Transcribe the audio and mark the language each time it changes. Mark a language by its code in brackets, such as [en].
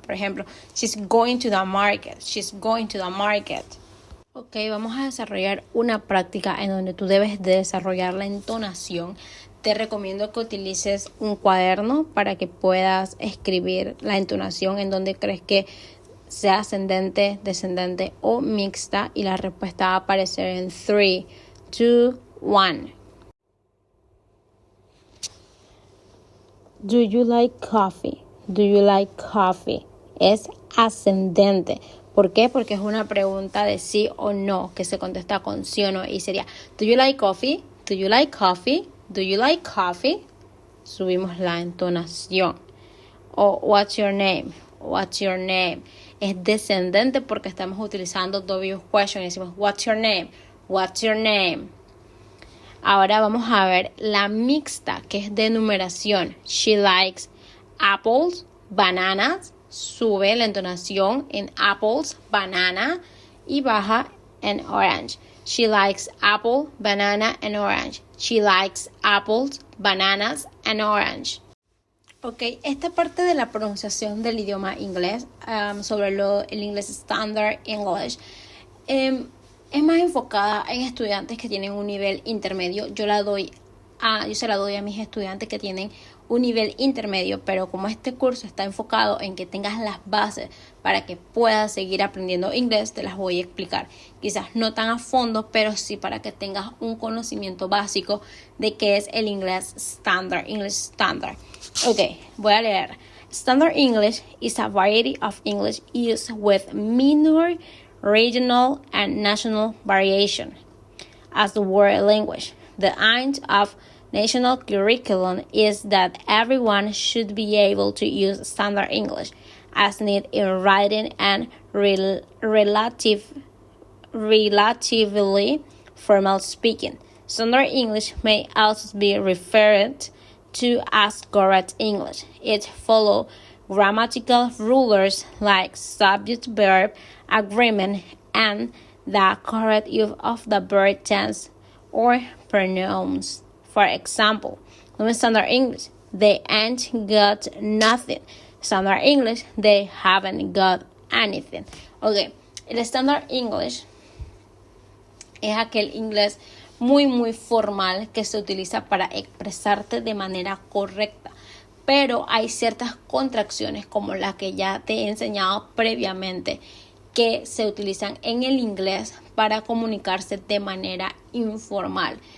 [es] Por ejemplo, [en] she's going to the market, she's going to the market. [es] Ok, vamos a desarrollar una práctica en donde tú debes de desarrollar la entonación. Te recomiendo que utilices un cuaderno para que puedas escribir la entonación en donde crees que sea ascendente, descendente o mixta, y la respuesta va a aparecer en 3, 2, 1. [en] Do you like coffee? Do you like coffee? [es] Es ascendente. ¿Por qué? Porque es una pregunta de sí o no que se contesta con sí o no, y sería [en] Do you like coffee? Do you like coffee? Do you like coffee? [es] Subimos la entonación. [en] O what's your name? What's your name? [es] Es descendente porque estamos utilizando [en] W question [es] y decimos [en] what's your name? What's your name? [es] Ahora vamos a ver la mixta, que es de numeración. [en] She likes apples, bananas. [es] Sube la entonación en apples, banana, y baja en orange. [en] She likes apple, banana, and orange. She likes apples, bananas, and orange. [es] Ok, esta parte de la pronunciación del idioma inglés, sobre el inglés Standard English, es más enfocada en estudiantes que tienen un nivel intermedio. Yo se la doy a mis estudiantes que tienen un nivel intermedio, pero como este curso está enfocado en que tengas las bases para que puedas seguir aprendiendo inglés, te las voy a explicar. Quizás no tan a fondo, pero sí para que tengas un conocimiento básico de qué es el inglés standard, English standard. Ok, voy a leer. [en] Standard English is a variety of English used with minor regional and national variation as the world language. The aim of national curriculum is that everyone should be able to use standard English as needed in writing and relatively formal speaking. Standard English may also be referred to as correct English. It follows grammatical rulers like subject-verb agreement and the correct use of the verb tense or pronouns. For example, in Standard English, they ain't got nothing. Standard English, they haven't got anything. [es] Ok, el Standard English es aquel inglés muy formal que se utiliza para expresarte de manera correcta. Pero hay ciertas contracciones, como las que ya te he enseñado previamente, que se utilizan en el inglés para comunicarse de manera informal.